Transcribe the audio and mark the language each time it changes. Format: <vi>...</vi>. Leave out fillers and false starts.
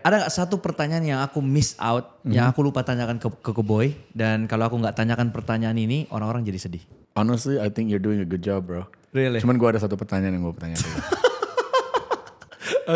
<id>Ada gak satu pertanyaan yang aku miss out, yang aku lupa tanyakan ke Boy, dan kalau aku nggak tanyakan pertanyaan ini, orang-orang jadi sedih.</id> <en>Honestly, I think you're doing a good job, bro. Really?</en> <id>Cuman gue ada satu pertanyaan yang gue tanya dulu.</id>